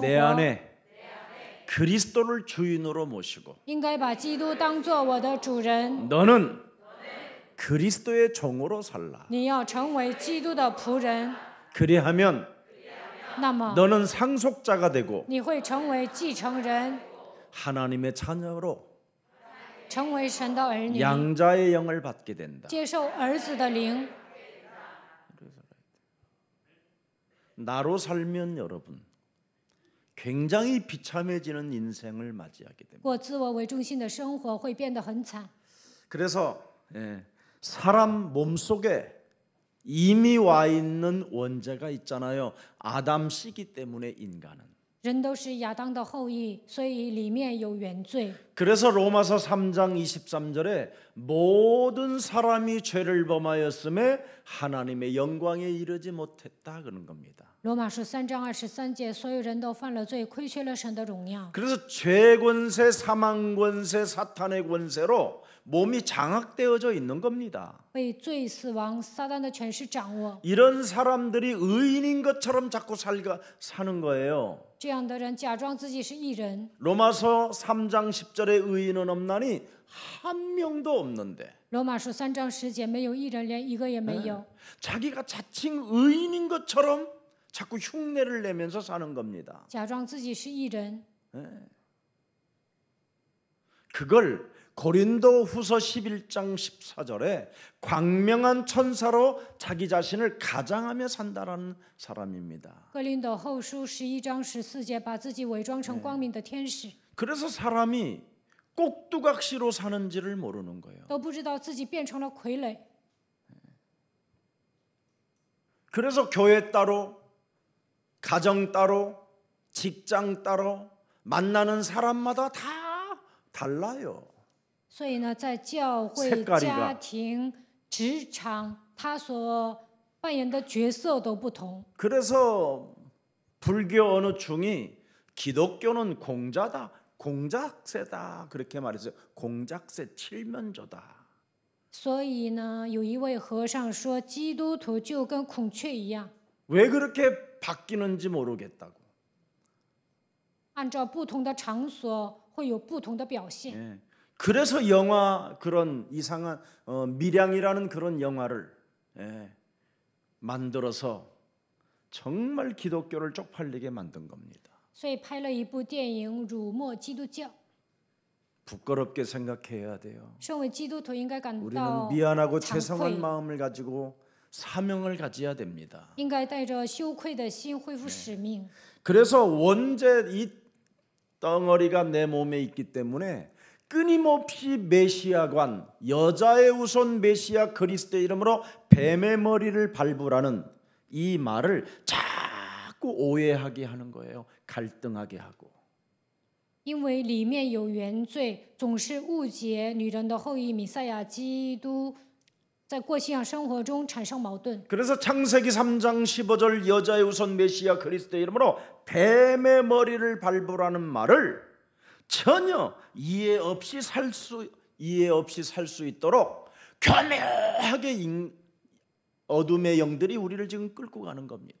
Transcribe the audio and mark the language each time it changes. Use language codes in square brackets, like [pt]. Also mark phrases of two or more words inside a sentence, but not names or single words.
[ko] 내 [zh] 活， [ko] 안에 그리스도를 주인으로 모시고 [zh] 应该把基督当做我的主人。 [ko] 너는 그리스도의 종으로 살라. [zh] 你要成为基督的仆人， [ko] 그리하면 [zh] 那么 [ko] 너는 상속자가 되고 [zh] 你会成为继承人， [ko] 하나님의 자녀로 [zh] 成为神的儿女， [ko] 양자의 영을 받게 된다. [zh] 接受儿子的灵。 [ko] 나로 살면 여러분 굉장히 비참해지는 인생을 맞이하게 됩니다. [zh] 过自我为中心的生活会变得很惨。 [ko] 그래서 사람 몸속에 이미 와 있는 원죄가 있잖아요. 아담 씨기 때문에 인간은. [zh] 人都是亚当的后裔，所以里面有原罪。 [ko] 그래서 로마서 3장 23절에 모든 사람이 죄를 범하였음에 하나님의 영광에 이르지 못했다 그런 겁니다. [zh] 罗马书3章23节，所有人都犯了罪，亏缺了神的荣耀。 [ko] 그래서 죄 권세, 사망 권세, 사탄의 권세로 몸이 장악되어져 있는 겁니다. [zh] 被罪、死亡、撒旦的权势掌握， [ko] 이런 사람들이 의인인 것처럼 자꾸 사는 거예요. [zh] 这样的人假装自己是义人。 [ko] 로마서 3장 10절에 의인은 없나니 한 명도 없는데 [zh] 罗马书3章10节，没有义人，连一个也没有。 [ko] 자기가 자칭 의인인 것처럼 자꾸 흉내를 내면서 사는 겁니다. [zh] 假装自己是义人， [ko] 그걸 고린도후서 11장 14절에 광명한 천사로 자기 자신을 가장하며 산다라는 사람입니다. [zh] 哥林斗后书11章14节，把自己伪装成光明的天使， [ko] 그래서 사람이 꼭두각시로 사는지를 모르는 거예요. [zh] 都不知道自己变成了傀儡。 [ko] 그래서 교회 따로, 가정 따로, 직장 따로, 만나는 사람마다 다 달라요. [zh] 所以呢，在教会、 [ko] 색깔이가 [zh] 家庭、职场，他所扮演的角色都不同。 [ko] 그래서 불교 어느 중이 기독교는 공자다, 공작새다 그렇게 말했어요. 공작새 칠면조다. [zh] 所以呢，有一位和尚说，基督徒就跟孔雀一样， [ko] 왜 그렇게 바뀌는지 모르겠다고. [zh] 按照不同的场所会有不同的表现。 [ko] 예. 그래서 영화 그런 이상한 밀양이라는 그런 영화를 만들어서 정말 기독교를 쪽팔리게 만든 겁니다. [zh] 所以拍了一部电影辱没基督教。 [ko] 부끄럽게 생각해야 돼요. [zh] 身为基督徒应该感 [ko] 우리는 [zh] 到 [ko] 미안하고 [zh] 惭 [ko] 죄송한 [zh] 愧， [ko] 마음을 가지고 사명을 가져야 됩니다. [zh] 应该带着羞愧的心恢复使命。 [ko] 그래서 원죄 이 덩어리가 내 몸에 있기 때문에 끊임없이 메시아관, 여자의 후손 메시아 그리스도의 이름으로 뱀의 머리를 밟으라는 이 말을 자꾸 오해하게 하는 거예요. 갈등하게 하고. [zh] 因为里面有原罪，总是误解女人的后裔弥赛亚基督，在过信仰生活中产生矛盾。 [ko] 그래서 창세기 3장 15절 여자의 후손 메시아 그리스도의 이름으로 뱀의 머리를 밟으라는 말을 전혀 이해 없이 살 수 있도록 교묘하게 어둠의 영들이 우리를 지금 끌고 가는 겁니다.